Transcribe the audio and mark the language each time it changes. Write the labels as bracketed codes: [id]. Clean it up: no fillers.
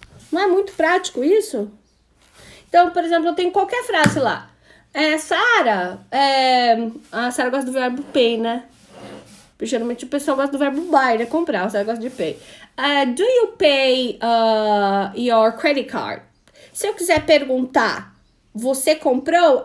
[pt] Não é muito prático isso? Então, por exemplo, eu tenho qualquer frase lá. Sarah, a Sarah gosta do verbo pay, né? Porque geralmente o pessoal gosta do verbo buy, né? Comprar, o Sarah gosta de pay. [en] Do you pay your credit card? [pt] Se eu quiser perguntar, você comprou?